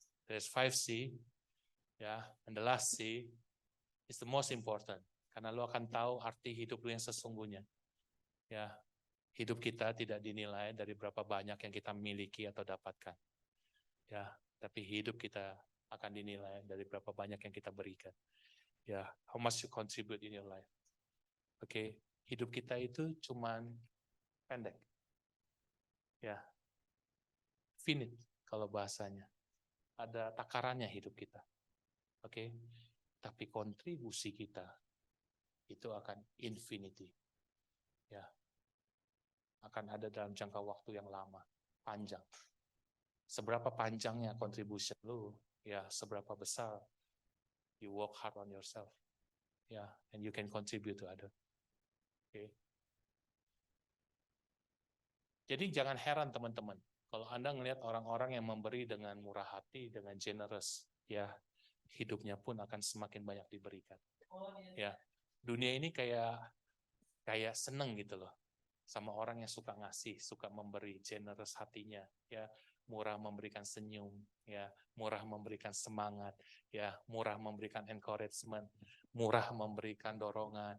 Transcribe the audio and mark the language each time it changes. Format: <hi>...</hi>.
<id>There's 5C, ya, and the last C is the most important. Karena lo akan tahu arti hidup lo yang sesungguhnya. Ya, Hidup kita tidak dinilai dari berapa banyak yang kita miliki atau dapatkan. Ya, tapi hidup kita akan dinilai dari berapa banyak yang kita berikan.</id> <en>Ya, how much you contribute in your life.</en> <id>Oke, hidup kita itu cuman pendek. Ya, finite kalau bahasanya. Ada takarannya hidup kita. Oke, tapi kontribusi kita itu akan infinity. Ya, akan ada dalam jangka waktu yang lama, panjang. Seberapa panjangnya contribution lu, ya seberapa besar you work hard on yourself.</id> <en>Ya, and you can contribute to other. Oke.</en> <id>Jadi jangan heran teman-teman, kalau Anda melihat orang-orang yang memberi dengan murah hati, dengan generous, ya hidupnya pun akan semakin banyak diberikan. Ya, dunia ini kayak seneng gitu loh, sama orang yang suka ngasih, suka memberi, generous hatinya, ya murah memberikan senyum, ya murah memberikan semangat, ya murah memberikan encouragement, murah memberikan dorongan.</id>